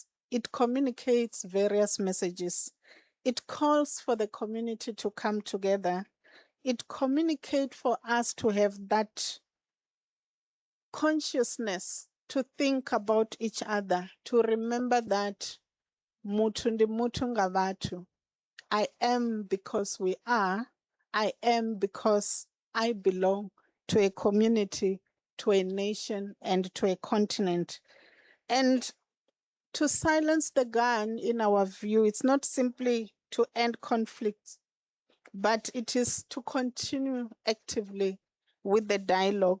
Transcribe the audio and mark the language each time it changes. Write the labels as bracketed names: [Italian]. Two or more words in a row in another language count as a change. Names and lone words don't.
[English] It communicates various messages. It calls for the community to come together. It communicates for us to have that consciousness to think about each other, to remember that [Venda] mutu ndi mutu nga vhathu. [English] I am because we are. I am because I belong to a community, to a nation, and to a continent. And to silence the gun, in our view, it's not simply to end conflicts, but it is to continue actively with the dialogue.